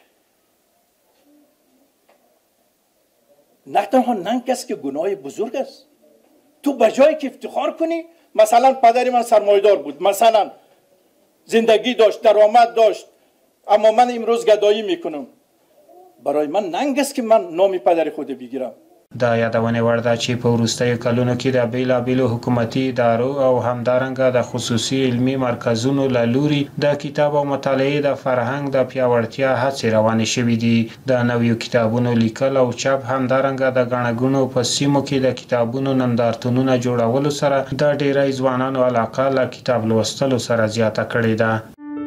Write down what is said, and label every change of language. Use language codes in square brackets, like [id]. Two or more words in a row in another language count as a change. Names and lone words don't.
[fa] نه تنها ننگ است که گناه بزرگ است. تو بجای که افتخار کنی، مثلا پدر من سرمایه‌دار بود، مثلا زندگی داشت، درآمد داشت، اما من امروز گدایی میکنم، برای من ننگ است که من نام پدر خود بگیرم. [ps] دا یادونه وړ ده چې په وروستیو کلونو کې د بیلابیلو حکومتي ادارو او همدارنګه د خصوصي علمي مرکزونو له لوري د کتاب او مطالعې د فرهنګ د پیاوړتیا هڅې روانې شوې دي. د نویو کتابونو لیکل او چاپ همدارنګه د ګڼه ګوڼو په سیمو کې د کتابونو نندارتونونه جوړولو سره د ډیری ځوانانو علاقه له کتاب لوستلو سره زیاته کړې ده.